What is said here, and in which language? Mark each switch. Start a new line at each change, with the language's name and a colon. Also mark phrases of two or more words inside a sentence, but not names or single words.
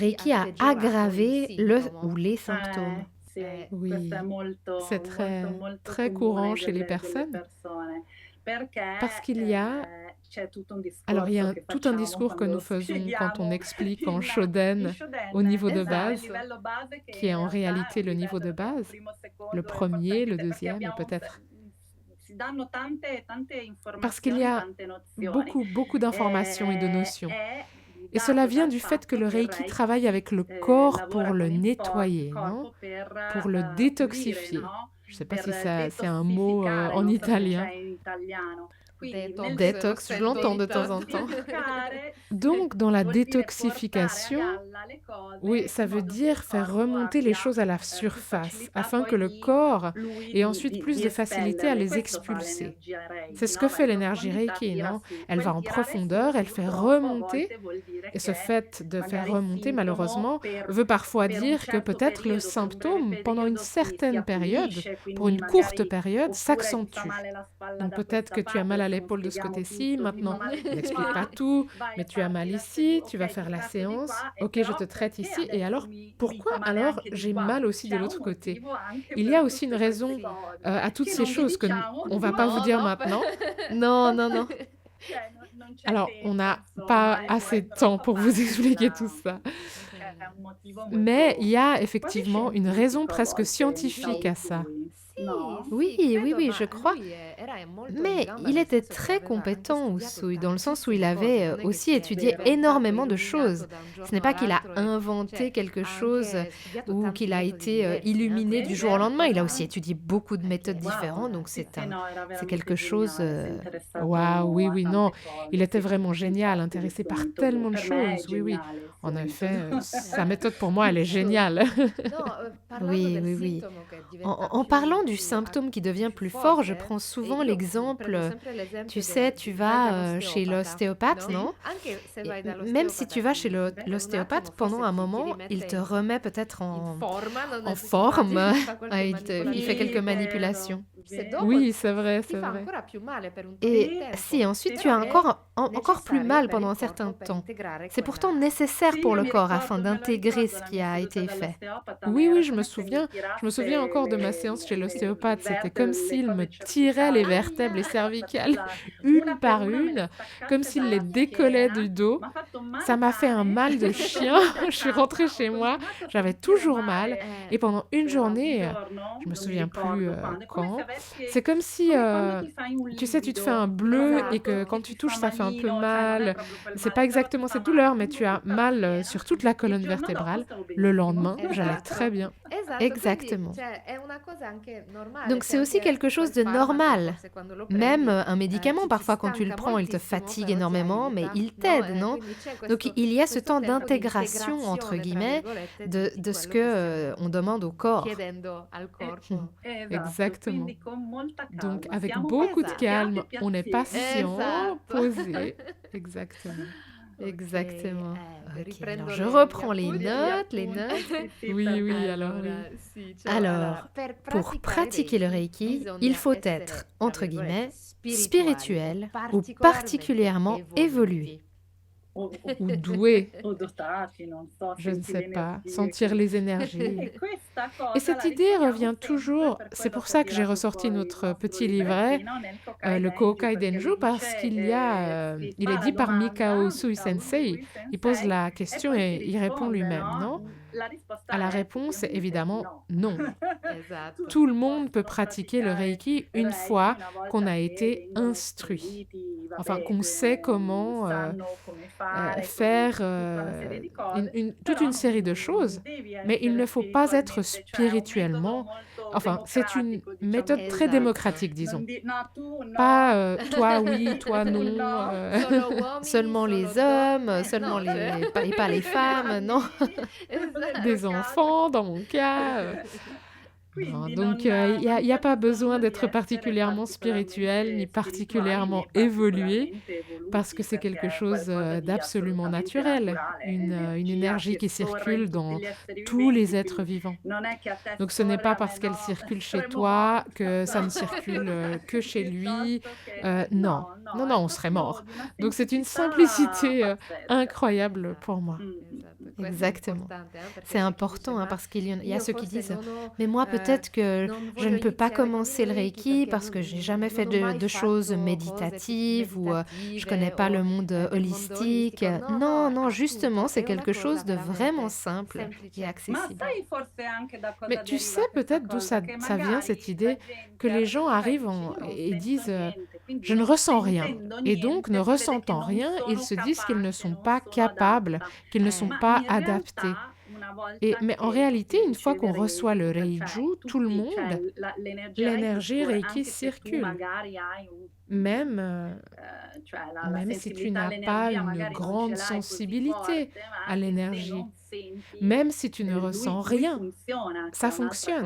Italian: Reiki Reiki ha a peggiorato i
French: aggravé le
Italian: sintomi.
French: ou les symptômes.
Italian: Sì,
French: Oui,
Italian: questo è molto,
French: c'est
Italian: molto, molto
French: très courant
Italian: comune
French: chez les
Italian: delle
French: personnes
Italian: persone, perché
French: parce qu'il y a,
Italian: c'è tutto un
French: alors il y a
Italian: discorso che
French: tout un
Italian: facciamo
French: discours que nous
Italian: quando
French: faisons quand on
Italian: spieghiamo
French: explique en
Italian: in Shoden
French: Shoden, au niveau de
Italian: il base, livello base che
French: qui est
Italian: in
French: en
Italian: realtà è
French: réalité
Italian: un
French: le niveau de
Italian: livello base, primo,
French: le
Italian: secondo e
French: premier, le
Italian: forse perché
French: deuxième et
Italian: abbiamo
French: peut-être.
Italian: si danno tante, tante
French: Parce qu'il y
Italian: informazioni,
French: a
Italian: tante nozioni
French: beaucoup d'informations et de notions.
Italian: e
French: Et cela
Italian: dato
French: vient
Italian: dal
French: du fait que
Italian: fatto
French: le
Italian: che il
French: Reiki travaille
Italian: Reiki
French: avec le corps pour
Italian: lavora
French: le
Italian: con il
French: nettoyer, non?
Italian: corpo per
French: Pour le
Italian: pulire,
French: détoxifier.
Italian: no?
French: Je ne sais pas
Italian: Per
French: si c'est un mot
Italian: detossificare,
French: en
Italian: non so se
French: italien.
Italian: c'è in italiano, Quindi
French: Détox, je l'entends de temps en temps. Donc, dans la
Italian: vuol dire portare a
French: détoxification,
Italian: galla le
French: oui,
Italian: cose
French: ça
Italian: in
French: veut
Italian: modo che il
French: dire faire
Italian: corpo
French: remonter les
Italian: abbia
French: choses à la
Italian: più
French: surface,
Italian: facilità
French: afin que
Italian: poi
French: le corps
Italian: lui
French: ait ensuite
Italian: di
French: plus de facilité à
Italian: espellerle.
French: les
Italian: Questo fa
French: expulser.
Italian: l'energia
French: C'est
Italian: Reiki,
French: ce
Italian: no?
French: que
Italian: Va
French: fait
Italian: in
French: l'énergie
Italian: profondità,
French: Reiki,
Italian: tira
French: non?
Italian: su.
French: Elle va
Italian: Quel
French: en
Italian: tirare su
French: profondeur, elle fait
Italian: purtroppo a
French: remonter,
Italian: volte vuol dire
French: et ce
Italian: che
French: fait de faire
Italian: magari il
French: remonter,
Italian: sintomo
French: malheureusement, veut parfois
Italian: per un
French: dire que
Italian: certo
French: peut-être le
Italian: periodo, per un breve
French: symptôme, pendant une
Italian: periodo si
French: certaine période,
Italian: appulisce,
French: pour
Italian: quindi
French: une courte
Italian: magari
French: période,
Italian: oppure ti fa
French: s'accentue.
Italian: male la spalla
French: Donc
Italian: da
French: peut-être
Italian: questa
French: que tu as
Italian: parte,
French: mal à
Italian: adesso non
French: l'épaule de ce
Italian: spieghiamo
French: côté-ci,
Italian: tutto, ti fa
French: maintenant,
Italian: male il di
French: n'explique pas
Italian: qua,
French: tout,
Italian: vai
French: mais
Italian: a
French: tu as
Italian: farti
French: mal
Italian: la
French: ici, tu vas
Italian: ok,
French: faire
Italian: ti
French: la
Italian: tratto di
French: séance,
Italian: qua, e
French: ok, je
Italian: però
French: te traite
Italian: perché
French: ici, et
Italian: adesso
French: alors
Italian: mi
French: pourquoi
Italian: fa male
French: alors
Italian: anche di
French: j'ai
Italian: qua?
French: mal aussi de
Italian: C'è un
French: l'autre côté?
Italian: motivo anche
French: Il y
Italian: per
French: a aussi une
Italian: tutte queste
French: raison
Italian: cose
French: à toutes
Italian: che
French: ces
Italian: non vi
French: choses que
Italian: diciamo,
French: on va pas vous
Italian: No,
French: dire
Italian: no,
French: maintenant. Non, non, non.
Italian: cioè non c'è
French: Alors, on
Italian: tempo
French: n'a pas
Italian: insomma,
French: assez de
Italian: però
French: temps
Italian: fa
French: pour vous
Italian: parte
French: expliquer tout
Italian: della
French: ça.
Italian: è un motivo
French: Mais il
Italian: molto
French: y a
Italian: quasi
French: effectivement une
Italian: scientifico
French: raison
Italian: a
French: presque
Italian: volte,
French: scientifique
Italian: diciamo
French: à ça.
Italian: così, Sì, no?
French: Oui,
Italian: sì,
French: oui,
Italian: credo,
French: oui,
Italian: ma
French: je crois.
Italian: lui era molto in
French: Mais
Italian: gamba
French: il
Italian: nel
French: était
Italian: senso che
French: très
Italian: aveva anche
French: compétent,
Italian: studiato
French: Usui, dans le sens où il
Italian: tantissime cose,
French: avait
Italian: non è che
French: aussi
Italian: si è
French: étudié
Italian: Vero.
French: énormément de
Italian: illuminato
French: choses.
Italian: da un
French: Ce n'est
Italian: giorno
French: pas qu'il a
Italian: all'altro,
French: inventé
Italian: cioè
French: quelque
Italian: ha
French: chose
Italian: anche studiato
French: ou
Italian: tanti
French: qu'il a
Italian: metodi
French: été
Italian: diversi,
French: illuminé du jour au lendemain. Il a aussi
Italian: Esatto.
French: étudié beaucoup de méthodes
Italian: perché
French: différentes,
Italian: Wow,
French: donc
Italian: sì, sì, no, era
French: c'est
Italian: veramente
French: quelque chose.
Italian: geniale, si è interessato
French: Waouh, oui,
Italian: a
French: oui, non,
Italian: tante
French: il
Italian: cose,
French: était
Italian: sì.
French: vraiment génial,
Italian: Infatti il
French: intéressé
Italian: suo
French: par
Italian: metodo
French: tellement de
Italian: per me è
French: choses. Oui, oui.
Italian: geniale, il suo
French: En effet,
Italian: metodo.
French: sa méthode pour moi, elle est géniale.
Italian: No, parlando
French: Oui,
Italian: del
French: oui, oui.
Italian: sintomo che
French: En,
Italian: diventa
French: en parlant du
Italian: più
French: symptôme qui devient
Italian: più
French: plus fort, je
Italian: forte,
French: prends
Italian: e
French: souvent
Italian: io
French: l'exemple,
Italian: prendo sempre
French: tu
Italian: l'esempio
French: sais, tu
Italian: vai
French: vas chez
Italian: dall'osteopata,
French: l'ostéopathe,
Italian: no?
French: non?
Italian: Anche se
French: Et
Italian: vai
French: même si
Italian: dall'osteopata,
French: tu vas chez
Italian: per un
French: l'ostéopathe,
Italian: attimo
French: pendant
Italian: forse
French: un
Italian: ti
French: moment, il
Italian: rimette
French: te remet peut-être
Italian: in forma, non
French: en
Italian: nel senso quasi,
French: forme,
Italian: ti fa qualche
French: il fait quelques
Italian: Sì, manipolazione. vero,
French: manipulations.
Italian: Se vero. dopo
French: Oui, c'est vrai,
Italian: ti
French: c'est
Italian: fa
French: vrai.
Italian: ancora più male per un tot di
French: Et
Italian: tempo,
French: si ensuite tu
Italian: però
French: as
Italian: è
French: encore plus
Italian: necessario
French: mal
Italian: per
French: pendant
Italian: il
French: un certain
Italian: corpo per
French: temps.
Italian: integrare
French: C'est pourtant
Italian: quella
French: nécessaire
Italian: Sì,
French: pour
Italian: io
French: le
Italian: mi
French: corps afin
Italian: ricordo, me lo
French: d'intégrer
Italian: ricordo
French: ce
Italian: la
French: qui
Italian: mia
French: a
Italian: seduta
French: été fait.
Italian: dall'osteopata, ma
French: Oui,
Italian: era
French: oui, je me
Italian: come se mi
French: souviens. Je me
Italian: tirasse
French: souviens encore de ma séance chez l'ostéopathe. C'était comme le s'il me
Italian: cose
French: tirait les
Italian: cervicali.
French: vertèbres, les cervicales,
Italian: Esatto. Una
French: une
Italian: per
French: par
Italian: una me le
French: une, comme
Italian: staccate
French: s'il les
Italian: dalla
French: décollait du
Italian: schiena,
French: dos.
Italian: m'ha fatto un
French: Ça
Italian: male
French: m'a fait un
Italian: tale,
French: mal de
Italian: sono
French: chien.
Italian: tornata a
French: Je suis rentrée
Italian: casa, ho
French: chez moi,
Italian: continuato a
French: j'avais
Italian: sentire
French: toujours mal.
Italian: male.
French: Et pendant une
Italian: C'era un
French: journée,
Italian: giorno,
French: je me
Italian: non mi
French: souviens plus
Italian: ricordo quando, è come se
French: quand,
Italian: avessi,
French: c'est comme si,
Italian: come quando ti fai un
French: tu sais, tu te fais un
Italian: livido,
French: bleu et que
Italian: Esatto. che
French: quand tu
Italian: ti
French: touches,
Italian: fa
French: ça fait un peu
Italian: malino, cioè non è
French: mal.
Italian: proprio quel
French: C'est pas
Italian: male, però ti
French: exactement
Italian: fa
French: cette
Italian: male
French: douleur, mais
Italian: lungo
French: tu as
Italian: tutta la
French: mal
Italian: schiena.
French: sur toute la
Italian: Il
French: colonne
Italian: giorno dopo
French: vertébrale.
Italian: stavo
French: Le
Italian: benissimo.
French: lendemain, j'allais
Italian: Esatto.
French: très bien.
Italian: Esatto,
French: Exactement.
Italian: quindi cioè, è una cosa anche normale,
French: Donc
Italian: c'è
French: c'est aussi
Italian: anche
French: quelque chose
Italian: quel
French: de
Italian: farmaco,
French: normal.
Italian: forse quando lo
French: Même
Italian: prendi,
French: un médicament,
Italian: ti
French: parfois quand tu le
Italian: stanca
French: prends, il te
Italian: moltissimo,
French: fatigue
Italian: però ti
French: énormément, mais
Italian: aiuta,
French: il
Italian: no?
French: t'aide, non?
Italian: Quindi c'è
French: Donc il y a ce
Italian: questo
French: temps
Italian: tempo di
French: d'intégration, entre
Italian: integrazione, tra
French: guillemets,
Italian: virgolette, di
French: de ce
Italian: quello che stiamo
French: que on demande au corps.
Italian: chiedendo al corpo. Esatto,
French: Exactement.
Italian: quindi con molta
French: Donc
Italian: calma.
French: avec
Italian: Siamo
French: beaucoup de
Italian: Esatto.
French: calme,
Italian: abbiate
French: on est
Italian: pazienza.
French: patient,
Italian: Esatto.
French: posé. Exactement.
Italian: Ok,
French: Exactement. Ok,
Italian: riprendo
French: alors je
Italian: gli
French: reprends les
Italian: appunti.
French: notes,
Italian: Gli appunti, sì,
French: Oui, oui,
Italian: perfetto.
French: alors oui.
Italian: Allora, sì, cioè,
French: Alors,
Italian: per
French: pour pratiquer le Reiki,
Italian: bisogna
French: il faut
Italian: essere,
French: être,
Italian: tra
French: entre guillemets,
Italian: virgolette,
French: spirituel ou
Italian: particolarmente
French: particulièrement évolué. Ou doué,
Italian: O dotati, non so,
French: je ne
Italian: senti
French: sais
Italian: le
French: pas,
Italian: energie
French: sentir
Italian: che-
French: les énergies.
Italian: E questa cosa
French: Et cette
Italian: la
French: idée
Italian: riteniamo
French: revient
Italian: sempre
French: toujours,
Italian: per
French: c'est
Italian: quello
French: pour
Italian: che
French: ça
Italian: ho
French: que j'ai
Italian: tirato
French: ressorti
Italian: fuori il
French: notre
Italian: nostro
French: petit livret,
Italian: librettino nel
French: le Kokai Denju,
Italian: perché
French: parce
Italian: dice,
French: qu'il y a,
Italian: si
French: il
Italian: fa
French: est
Italian: la
French: dit par Mikao
Italian: domanda,
French: Usui
Italian: Mikao
French: Sensei,
Italian: Usui
French: il pose
Italian: Sensei,
French: la
Italian: e
French: question
Italian: poi
French: et
Italian: si
French: il répond
Italian: risponde,
French: lui-même,
Italian: no?
French: non?
Italian: La risposta
French: À la
Italian: è
French: réponse,
Italian: ovviamente
French: évidemment,
Italian: no.
French: non.
Italian: Esatto.
French: Tout le monde peut
Italian: Possono
French: pratiquer le
Italian: praticare
French: Reiki
Italian: il
French: une
Italian: Reiki
French: fois
Italian: una volta
French: qu'on a
Italian: che
French: été
Italian: vengono
French: instruit.
Italian: istruiti,
French: Enfin,
Italian: vabbè,
French: qu'on sait comment
Italian: sanno come fare,
French: faire
Italian: tutta una serie di cose,
French: toute
Italian: però
French: une série de choses,
Italian: devi
French: mais il
Italian: essere
French: ne faut pas être
Italian: spiritualmente, cioè è un metodo
French: spirituellement.
Italian: molto
French: Enfin, c'est une
Italian: democratico, diciamo
French: méthode
Italian: così.
French: très
Italian: Esatto.
French: démocratique, disons.
Italian: Non no, tu no.
French: Pas toi oui, toi
Italian: Tu
French: non,
Italian: no. Solo uomini,
French: seulement
Italian: solo
French: les hommes,
Italian: donne.
French: seulement
Italian: No,
French: les,
Italian: cioè-
French: et pas les femmes, non.
Italian: Esatto.
French: Des enfants, dans mon cas.
Italian: Non, Quindi
French: donc
Italian: non
French: il n'y a, y a
Italian: c'è
French: pas
Italian: bisogno
French: besoin
Italian: di
French: d'être
Italian: essere
French: particulièrement spirituel ni particulièrement évolué, parce que c'est quelque chose d'absolument naturel, une énergie qui circule dans tous les êtres vivants. Donc ce n'est pas parce qu'elle circule chez toi que ça ne circule que chez lui. Non, non, non, on serait mort. Donc c'est une simplicité incroyable pour moi.
Italian: Esatto, questo è
French: Exactement.
Italian: importante, perché
French: C'est
Italian: c'è chi
French: important,
Italian: dice,
French: hein, parce qu'il y a
Italian: io
French: ceux qui
Italian: forse
French: disent
Italian: non ho,
French: mais moi peut-être que
Italian: non
French: je ne
Italian: voglio
French: peux pas
Italian: iniziare con il
French: commencer le Reiki parce que j'ai jamais fait
Italian: non ho mai
French: de choses
Italian: fatto
French: méditatives ou je
Italian: meditative
French: connais pas
Italian: o
French: le monde
Italian: del mondo
French: holistique.
Italian: olistico. Non, non, appunto,
French: justement, c'est
Italian: è una
French: quelque
Italian: cosa
French: chose de
Italian: veramente
French: vraiment simple
Italian: semplice.
French: et
Italian: Ma
French: accessible.
Italian: sai forse anche da cosa
French: Mais tu
Italian: deriva
French: sais
Italian: questa
French: peut-être d'où
Italian: cosa? Che
French: ça vient cette
Italian: magari
French: idée
Italian: la gente
French: que les gens
Italian: arriva e
French: arrivent
Italian: dice, io non
French: et
Italian: sento
French: disent
Italian: niente, quindi
French: je ne
Italian: non
French: ressens rien.
Italian: sentendo
French: Et donc, ne
Italian: niente, si vede che
French: ressentant
Italian: non
French: rien, ils
Italian: sono
French: se disent qu'ils ne
Italian: capace,
French: sont
Italian: non
French: pas
Italian: sono
French: capables,
Italian: adatta.
French: qu'ils ne sont
Italian: Ma
French: pas
Italian: in
French: adaptés.
Italian: realtà una
French: Mais en réalité, une fois qu'on reçoit le Reiju, tout le monde, l'énergie Reiki circule. Même, même si tu n'as pas une grande sensibilité à l'énergie, même si tu ne ressens rien, ça fonctionne.